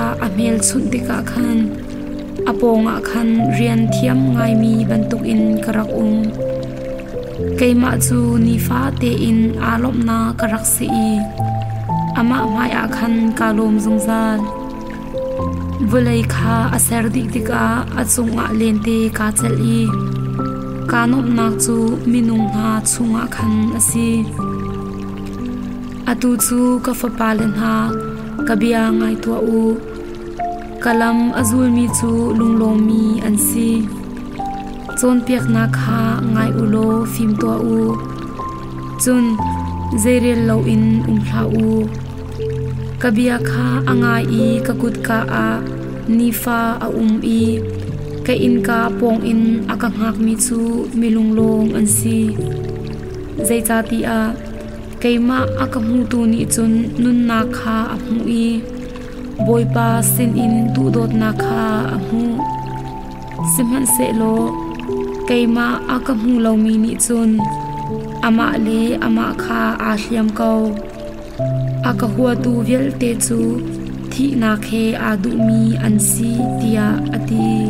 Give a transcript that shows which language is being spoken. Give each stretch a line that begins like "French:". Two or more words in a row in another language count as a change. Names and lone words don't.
Hmar: amel chunti ka khan aponga khan rian thiam ngai mi bantuk in karak keima chu ni fa te in alop na karak si ama maya khan kalom zungzal vulai kha asar dik dika achunga lente ka chali kanop nak chu minung ha chunga khan asi atu chu ka fa palen ha kabia ngai to u kalam azul mi chu lunglom mi ansi chon piak na kha ngai ulo phim to u chun zerel lo in hla u kabia kha angai I kakut ka a nifa a I ka in ka pong in akangak mi chu milunglong ansi zai cha ti a keima akamu tu ni chun nun na kha amu I boipa sin in tu dot na kha amu simhan se lo keima akamu lo mi ni chun ama le ama kha a hliam ko akahua tu vel te chu thi na khe adu mi an si tia ati